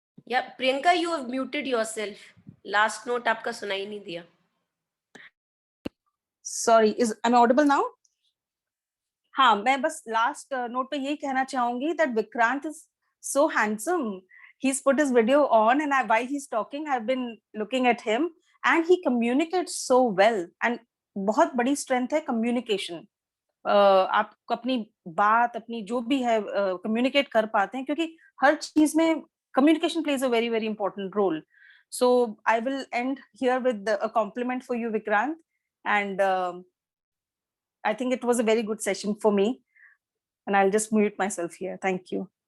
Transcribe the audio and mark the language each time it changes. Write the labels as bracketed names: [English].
[English] या Priyanka, you have muted yourself, last note [Hindi] आपका सुनाई नहीं दिया। [English] Sorry, is I am audible now? [Hindi] हाँ, मैं बस लास्ट नोट पे यही कहना चाहूंगी [English] That Vikrant is so handsome. He's put his video on, and while he's talking, I've been looking at him, and he communicates so well. [Hindi] And बहुत बड़ी strength है communication. आप अपनी बात, अपनी जो भी है कम्युनिकेट कर पाते हैं, क्योंकि हर चीज में [English] communication plays a very very important role. So I will end here with a compliment for you, Vikrant, and I think it was a very good session for me, and I'll just mute myself here. Thank you.